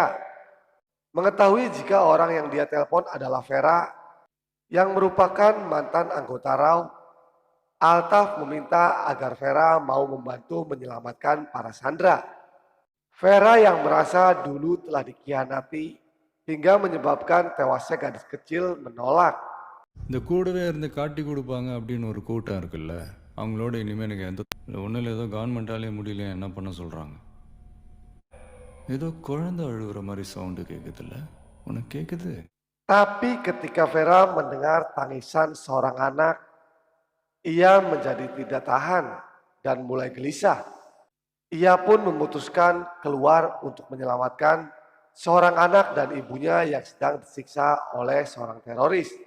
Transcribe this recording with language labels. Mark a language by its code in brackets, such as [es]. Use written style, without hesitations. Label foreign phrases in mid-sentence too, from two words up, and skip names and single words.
[id] Mengetahui jika orang yang dia telepon adalah Vera yang merupakan mantan anggota RAU, Altaf meminta agar Vera mau membantu menyelamatkan para sandera. Vera yang merasa dulu telah dikhianati hingga menyebabkan tewasnya gadis kecil menolak. [ta] இந்த கூடவே இருந்து காட்டி கொடுப்பாங்க அப்படின்னு ஒரு கூட்டம் இருக்குல்ல, அவங்களோட இனிமேல் எனக்கு எந்த ஒன்றில் ஏதோ கவர்மெண்ட்டாலே முடியல என்ன பண்ண சொல்கிறாங்க. ஏதோ குழந்தை அழுகுற மாதிரி சவுண்டு கேட்குதுல்ல, உனக்கு கேட்குது? [id] Tapi ketika Vera mendengar tangisan seorang anak, ia menjadi tidak tahan dan mulai gelisah. Ia pun memutuskan keluar untuk menyelamatkan seorang anak dan ibunya yang sedang disiksa oleh seorang teroris.